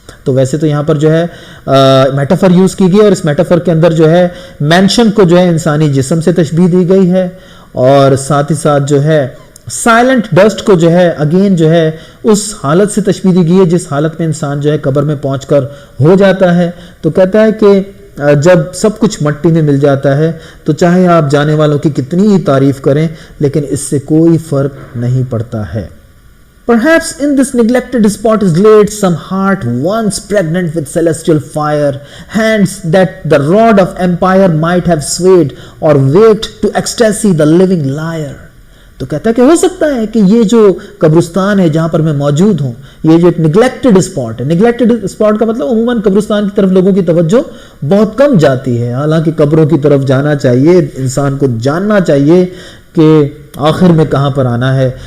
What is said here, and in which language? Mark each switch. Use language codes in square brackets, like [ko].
[ur] تو ویسے تو یہاں پر جو ہے میٹافر یوز کی گئی، اور اس میٹافر کے اندر جو ہے مینشن کو جو ہے انسانی جسم سے تشبیہ دی گئی ہے، اور ساتھ ہی ساتھ جو ہے سائلنٹ ڈسٹ کو جو ہے اگین جو ہے اس حالت سے تشبیہ دی گئی ہے جس حالت میں انسان جو ہے قبر میں پہنچ کر ہو جاتا ہے. تو کہتا ہے کہ جب سب کچھ مٹی میں مل جاتا ہے تو چاہے آپ جانے والوں کی کتنی ہی تعریف کریں لیکن اس سے کوئی فرق نہیں پڑتا ہے. [en] Perhaps in this neglected spot is laid some heart once pregnant with celestial fire, hands that the rod of empire might have swayed or waked to ecstasy the living liar. [ur] تو کہتا ہے کہ ہو سکتا ہے کہ یہ جو قبرستان ہے جہاں پر میں موجود ہوں، یہ جو ایک نیگلیکٹڈ اسپاٹ ہے، نیگلیکٹڈ اسپاٹ کا مطلب عموماً قبرستان کی طرف لوگوں کی توجہ بہت کم جاتی ہے، حالانکہ قبروں کی طرف جانا چاہیے، انسان کو جاننا چاہیے کہ آخر میں کہاں پر آنا ہے.